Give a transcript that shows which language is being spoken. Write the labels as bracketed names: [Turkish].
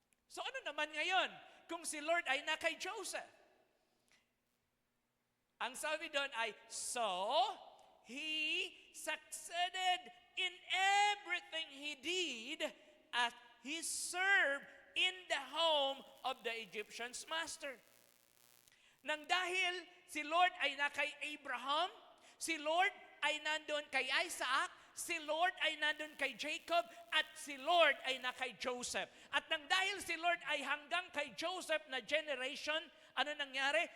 [Filipino] So ano naman ngayon kung si Lord ay na kay Joseph? Ang sabi doon ay, [English] so he succeeded in everything he did as he served in the home of the Egyptian's master. [Filipino] Nang dahil si Lord ay na kay Abraham, si Lord ay nandun kay Isaac, si Lord ay nandun kay Jacob, at si Lord ay na kay Joseph. At nang dahil si Lord ay hanggang kay Joseph na generation, ano nangyari?